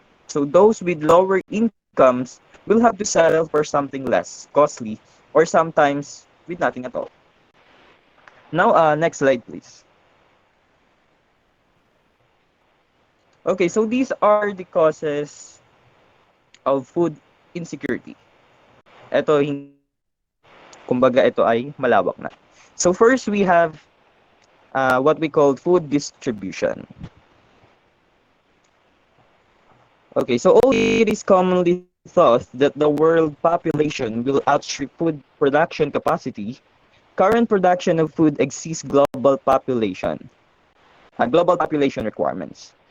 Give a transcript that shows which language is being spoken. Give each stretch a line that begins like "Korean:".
English: So those with lower incomes will have to settle for something less costly or sometimes with nothing at all. Now, next slide, please. Okay, so these are the causes of food insecurity.
Filipino: Ito, kumbaga ito ay malawak na.
English: So first, we have what we call food distribution. Okay, so although it is commonly thought that the world population will outstrip food production capacity, current production of food exceeds global population requirements.